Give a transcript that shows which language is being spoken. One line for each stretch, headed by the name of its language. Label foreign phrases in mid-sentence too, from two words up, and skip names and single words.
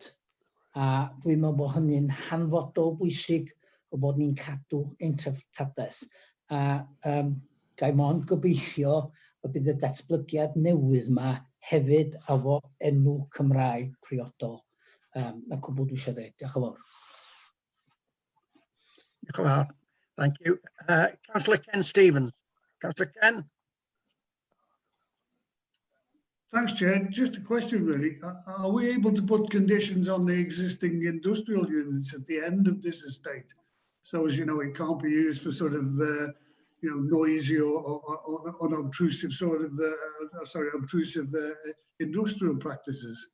Welsh: A dwi'n meddwl bod hynny'n hanfodol bwysig o bod ni'n cadw ein treftadaeth. A gai mond gobeithio y bydd y datblygiad newydd yma hefyd efo enw Cymraeg priodol. Mae'n cwbl dwi eisiau dweud. Diolch yn fawr. Diolch yn fawr.
English: Thank you. Councillor Ken Stevens. Councillor Ken. Thanks, Chair. Just a question, really. Are we able to put conditions on the existing industrial units at the end of this estate? So as you know, it can't be used for sort of, noisy or unobtrusive sort of, obtrusive industrial practices.